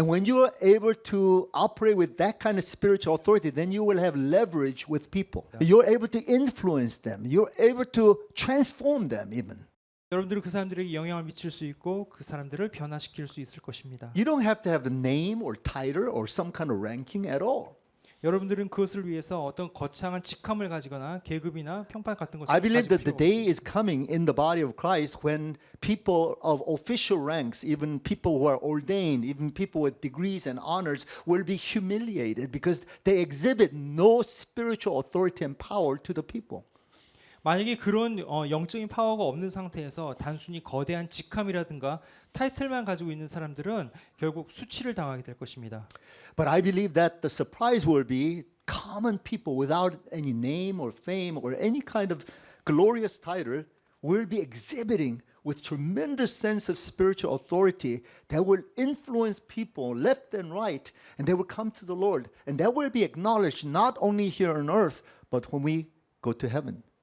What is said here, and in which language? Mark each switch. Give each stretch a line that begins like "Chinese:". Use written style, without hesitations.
English: And when you are able to operate with that kind of spiritual authority, then you will have leverage with people. You're able to influence them. You're able to transform them even.
Korean: 여러분들은 그 사람들에게 영향을 미칠 수 있고 그 사람들을 변화시킬 수 있을 것입니다. You don't have to have the name or title or some kind of ranking at all. 여러분들은 그것을 위해서 어떤 거창한 직함을 가지거나 계급이나 평판 같은 것을
English: I believe that the
Korean: 필요가
English: day
Korean: 없습니다.
English: is coming in the body of Christ when people of official ranks, even people who are ordained, even people with degrees and honors, will be humiliated because they exhibit no spiritual authority and power to the people.
Korean: 만약에 그런 영적인 파워가 없는 상태에서 단순히 거대한 직함이라든가 타이틀만 가지고 있는 사람들은 결국 수치를 당하게 될 것입니다.
English: But I believe that the surprise will be common people without any name or fame or any kind of glorious title will be exhibiting with tremendous sense of spiritual authority that will influence people left and right, and they will come to the Lord, and that will be acknowledged not only here on earth but when we go to heaven.